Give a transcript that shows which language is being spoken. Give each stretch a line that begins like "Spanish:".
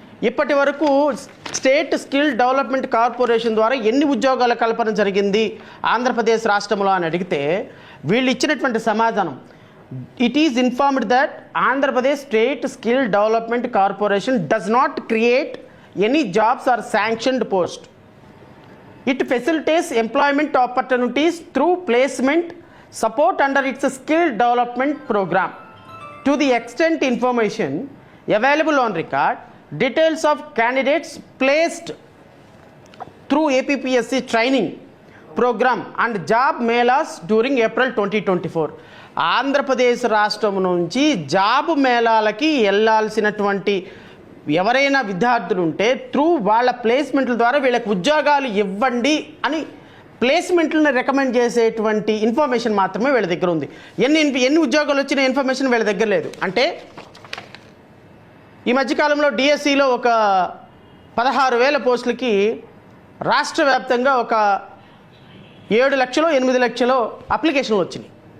Telugu: ఇప్పటి వరకు state skill development corporation ద్వారా ఎన్ని ఉద్యోగాల కల్పన జరిగింది ఆంధ్రప్రదేశ్ రాష్ట్రంలో అని అడిగితే వీళ్ళు ఇచ్చినటువంటి సమాధానం,
English: It is informed that Andhra Pradesh state skill development corporation does not create any jobs are sanctioned post. It facilitates employment opportunities through placement support under its skill development program. To the extent information available on record, details of candidates placed through APPSC training program and job melas during April 2024.
Telugu: Andhra Pradesh రాష్ట్రం నుంచి job మేళాలకి వెళ్ళాల్సినటువంటి ఎవరైనా విద్యార్థులు ఉంటే through వాళ్ళ ప్లేస్మెంట్ల ద్వారా వీళ్ళకి ఉద్యోగాలు ఇవ్వండి అని ప్లేస్మెంట్లను రికమెండ్ చేసేటువంటి ఇన్ఫర్మేషన్ మాత్రమే వీళ్ళ దగ్గర ఉంది. ఎన్ని ఉద్యోగాలు వచ్చిన ఇన్ఫర్మేషన్ వీళ్ళ దగ్గర లేదు. అంటే ఈ మధ్యకాలంలో డిఎస్సిలో ఒక 16,000 పోస్టులకి రాష్ట్ర వ్యాప్తంగా ఒక 7 లక్షలు 8 లక్షలు అప్లికేషన్లు వచ్చినాయి.